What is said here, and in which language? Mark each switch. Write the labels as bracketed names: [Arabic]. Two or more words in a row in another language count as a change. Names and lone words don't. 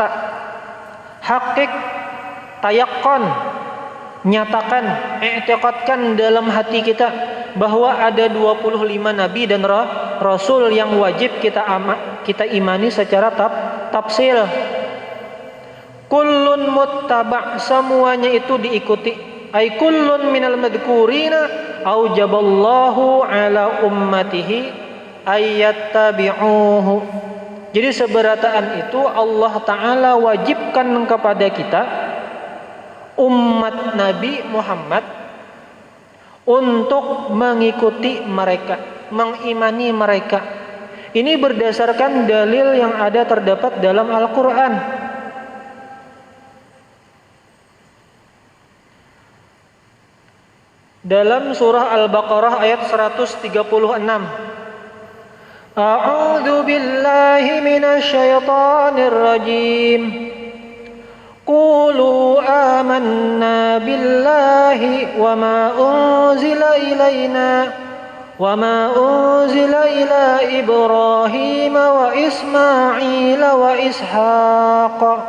[Indonesian] Hakik, tayaqqan, nyatakan, i'tiqadkan dalam hati kita bahwa ada 25 nabi dan rasul yang wajib kita imani secara tafsil. [Arabic] كل متبع', [Indonesian] semuanya itu diikuti. [Arabic] أي كل من المذكورين أوجب الله على أمته أن يتبعه. [Indonesian] Jadi seberataan itu Allah Ta'ala wajibkan kepada kita, umat Nabi Muhammad, untuk mengikuti mereka, mengimani mereka. Ini berdasarkan dalil yang ada terdapat dalam Al-Quran. Dalam surah Al-Baqarah ayat 136. [Arabic] أعوذ بالله من الشيطان الرجيم. قولوا آمنا بالله وما أنزل إلينا وما أنزل إلى إبراهيم وإسماعيل وإسحاق